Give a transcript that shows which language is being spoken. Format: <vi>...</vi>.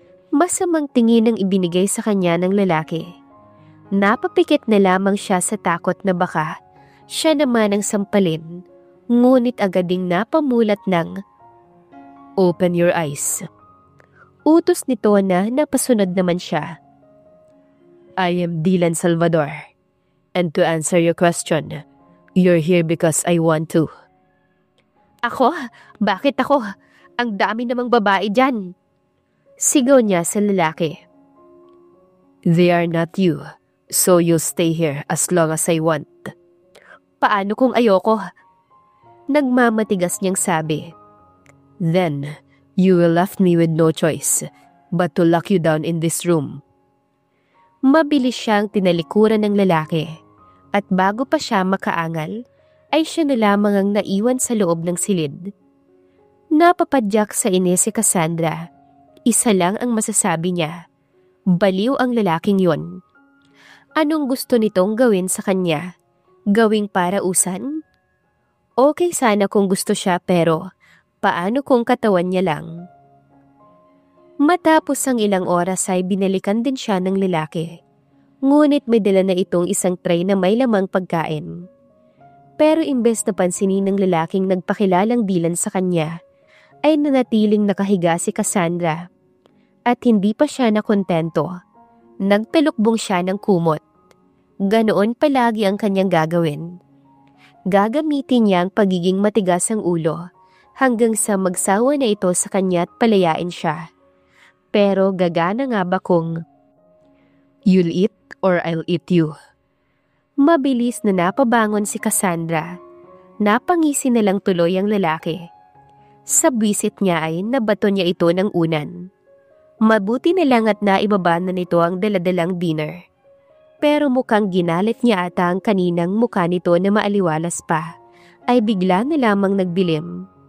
<tl>Masamang tingin ang ibinigay sa kanya ng lalaki. Napapikit na lamang siya sa takot na baka siya naman ang sampalin, ngunit agad ding napamulat ng</tl> <en>"Open your eyes."</en> <tl>Utos nito na napasunod naman siya.</tl> <en>"I am Dylan Salvador, and to answer your question, you're here because I want to."</en> <tl>"Ako? Bakit ako? Ang dami namang babae dyan." Sigaw niya sa lalaki.</tl> <en>"They are not you, so you'll stay here as long as I want."</en> <tl>"Paano kung ayoko?" Nagmamatigas niyang sabi.</tl> <en>"Then, you will left me with no choice but to lock you down in this room."</en> <tl>Mabilis siyang tinalikuran ng lalaki at bago pa siya makaangal, ay siya na lamang ang naiwan sa loob ng silid. Napapadyak sa inis si Cassandra. Isa lang ang masasabi niya. Baliw ang lalaking yon. Anong gusto nitong gawin sa kanya? Gawing parausan? Okay sana kung gusto siya pero paano kung katawan niya lang? Matapos ang ilang oras ay binalikan din siya ng lalaki. Ngunit may dala na itong isang tray na may lamang pagkain. Pero imbes na pansinin ng lalaking nagpakilalang Dylan sa kanya, ay nanatiling nakahiga si Cassandra. At hindi pa siya nakontento. Nagtalukbong siya ng kumot. Ganoon palagi ang kanyang gagawin. Gagamitin niya ang pagiging matigas ang ulo hanggang sa magsawa na ito sa kanya at palayain siya. Pero gagana nga ba kung</tl> <en>"You'll eat or I'll eat you"?</en> <tl>Mabilis na napabangon si Cassandra. Napangisi na lang tuloy ang lalaki. Sa bwisit niya ay nabato niya ito ng unan. Mabuti na lang at naibaba na nito ang daladalang dinner. Pero mukhang ginalit niya ata ang kaninang mukha nito na maaliwalas pa, ay bigla na lamang nagdilim.</tl>